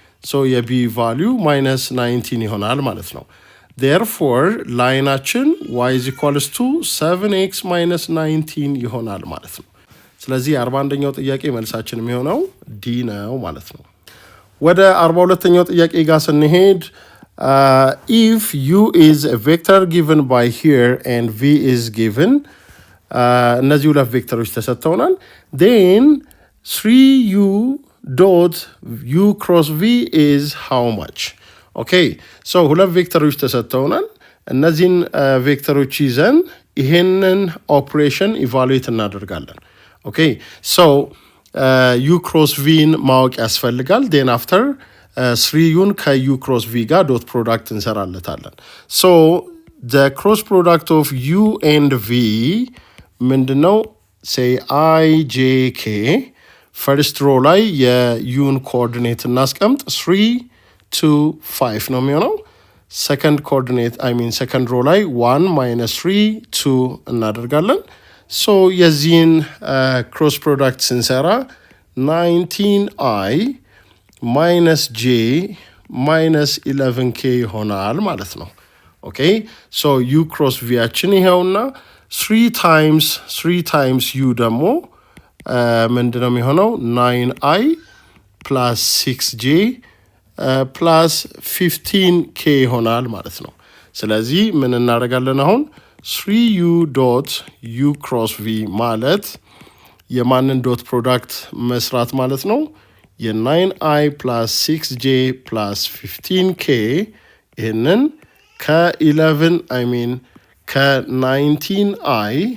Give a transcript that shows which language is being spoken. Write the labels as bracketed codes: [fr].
[am] so የb value minus 19 ይሆናል ማለት ነው። [en] therefore ላይናችን y is equals to 7x minus 19 [am] ይሆናል ማለት ነው። ስለዚህ 41ኛው ጥያቄ መልሳችን የሚሆነው ዲ ነው ማለት ነው። ወደ 42ኛው ጥያቄ ጋር ስንሄድ [en] if u is a vector given by here and v is given [am] እነዚህ ሁለት ቬክተሮች ተሰጥተውናል [en] then 3u dot u cross v is how much? [am] so ሁለት ቬክተሮች ተሰጥተውናል። እነዚህን ቬክተሮች ይዘን ይሄንን ኦፕሬሽን ኢቫሉዌት እናደርጋለን። so u cross v ማወቅ ያስፈልጋል። then after 3ዩን ከu cross v ጋር ዶት ፕሮዳክት እንሰራለታለን። so the cross product of u and v ምንድነው? say I j k first row ላይ የuን ኮኦርዲኔት እናስቀምጥ 3 2 5 ነው የሚሆነው። second coordinate second row ላይ 1 minus 3 2 እናደርጋለን። so የዚህን cross product ስንሰራ 19i minus j minus 11k ይሆናል ማለት ነው። so u cross v ያችን ይሄውና 3 times u ደግሞ ምንድነው የሚሆነው 9i plus 6j plus 15k ይሆናል ማለት ነው። ስለዚህ ምን እናደርጋለን አሁን 3u dot u cross v ማለት የማንን ዶት ፕሮዳክት መስራት ማለት ነው የ9i plus 6j plus 15k ይህንን ከ11 ከ19i